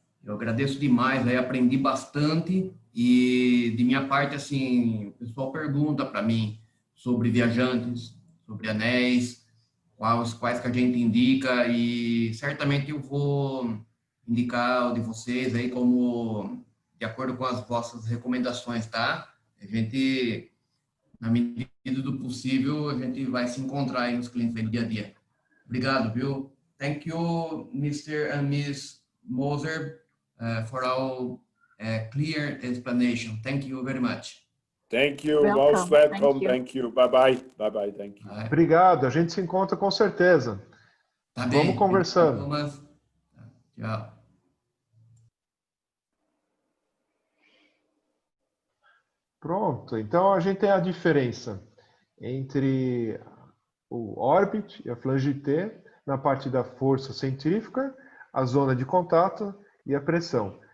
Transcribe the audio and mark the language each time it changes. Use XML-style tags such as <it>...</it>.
<pt>Eu agradeço demais, aí aprendi bastante, e de minha parte, assim, o pessoal pergunta para mim sobre viajantes, sobre anéis, quais que a gente indica, e certamente eu vou indicar o de vocês aí como de acordo com as vossas recomendações, tá? A gente, na medida do possível, a gente vai se encontrar aí nos clientes aí no dia a dia. Obrigado, viu?</pt> <en>Thank you, Mr. and Ms. Moser, for our clear explanation. Thank you very much. Thank you. Welcome. Most welcome. Thank Thank you. you. Bye-bye. Bye-bye. Thank you.</en> <pt>Obrigado. A gente se encontra com certeza. Tá Vamos bem. conversando. Thomas. Tchau. Pronto. Então, a gente tem a diferença entre o Orbit e a flange T na parte da força centrífuga, a zona de contato e a pressão.</pt>